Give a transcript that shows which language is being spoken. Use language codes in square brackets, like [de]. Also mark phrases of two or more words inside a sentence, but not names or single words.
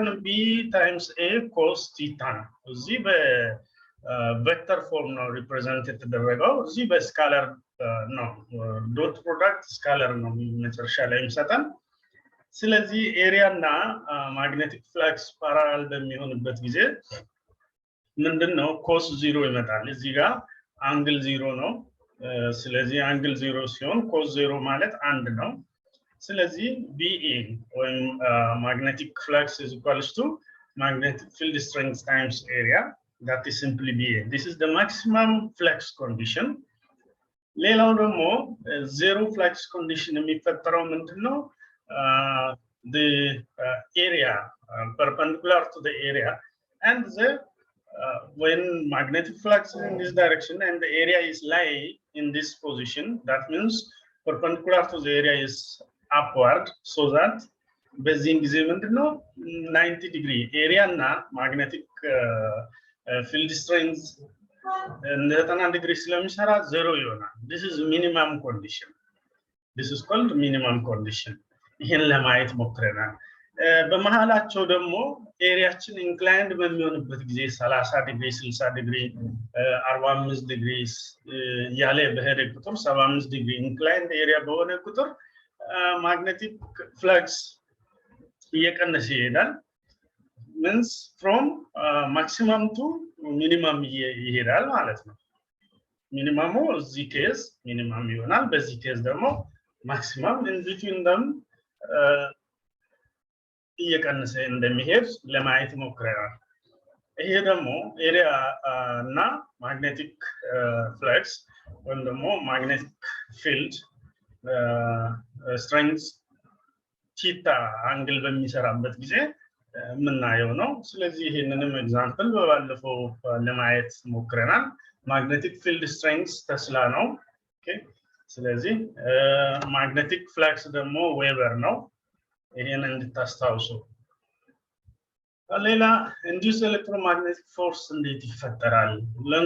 [en] B times A cos theta [am] ነው። እዚህ በቬክተር ፎርም ነው ሪፕሬዘንት የተደረገው፣ እዚህ በስካለር ነው። [en] dot product [am] ስካለር ነው መጨረሻ ላይ የሚሰጠን። ስለዚህ ኤሪያ እና [en] magnetic flux [am] ፓራላል በሚሆንበት ጊዜ ምንድነው ኮስ 0 ይመጣል። እዚህ ጋር አንግል 0 ነው። ስለዚህ አንግል 0 ሲሆን ኮስ 0 ማለት 1 ነው። ስለዚህ BA ወይም [en] magnetic flux is equals to magnetic field strength times area, that is simply BA. This is the maximum flux condition. [am] ሌላው ደግሞ [en] zero flux condition [am] የሚፈጠረው ምንድነው? [en] The area perpendicular to the area and when magnetic flux is in this direction and the area is lying in this position, that means perpendicular to the area is upward, so that [am] በዚህ ጊዜ ምንድነው [en] 90 degree area እና magnetic field strength 90 degree [am] ስለሚሰራ 0 ይሆናል። [en] This is minimum condition. This is called minimum condition. [am] ይሄን ለማየት ሞክረናል። በመሃላቸው ደግሞ ኤሪያችን ኢንክላይንድ በሚሆንበት ጊዜ 30 ዲግሪ 60 ዲግሪ 45 ዲግሪ ያለ በሄደ ቁጥር 75 ዲግሪ [en] inclined area [am] በሆነ ቁጥር [en] magnetic flux [am] እየቀነሰ ይሄዳል። [en] means from maximum to minimum [am] ይሄዳል ማለት ነው። ሚኒመሙ እዚህ ኬዝ ሚኒመም ይሆናል፣ በዚህ ኬዝ ደግሞ ማክሲመም [en] in between them [am] እየቀነሰ እንደሚሄድ ለማየት ሞክረናል። ይሄ ደግሞ ኤሪያ እና [en] magnetic flux [am] ወይም ደግሞ [en] magnetic field strength theta angle [am] በሚሰራበት ጊዜ የምናየው ነው። ስለዚህ ይሄንንም ኤግዛምፕል በባለፈው ለማየት ሞክረናል። [en] magnetic field strength [am] ተስላ ነው። ኦኬ ስለዚህ [en] magnetic flux [am] ደግሞ ዌበር ነው። ይሄን እንድታስታውሱ። ሌላ [en] induced electromagnetic force [am] እንዴት ይፈጠራል?